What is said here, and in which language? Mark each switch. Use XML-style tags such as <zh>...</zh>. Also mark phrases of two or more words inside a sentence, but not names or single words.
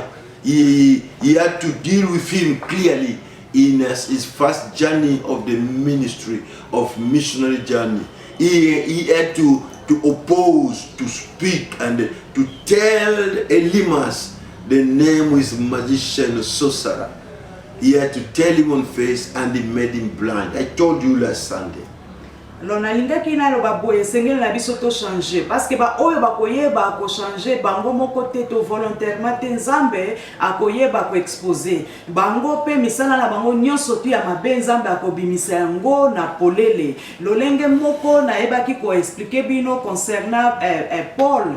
<en>He had to deal with him clearly in his first journey of the ministry, of missionary journey. He had to oppose, to speak, and to tell Elimas the name is magician sorcerer. He had to tell him on face, and he made him blind. I told you last Sunday.</en> <ln>Lonalinga kina lo baboye sengeli na biso to</ln> <fr>changer parce que</fr> <ln>ba oyo bakoyeba ko changer bango moko te to volontairement te Nzambe akoyeba ko exposer bango pe misala na bango nyonso tu ya mabe Nzambe akobimisa yango na polele lolenge moko na yeba ki ko expliquer bino concernant Paul</ln>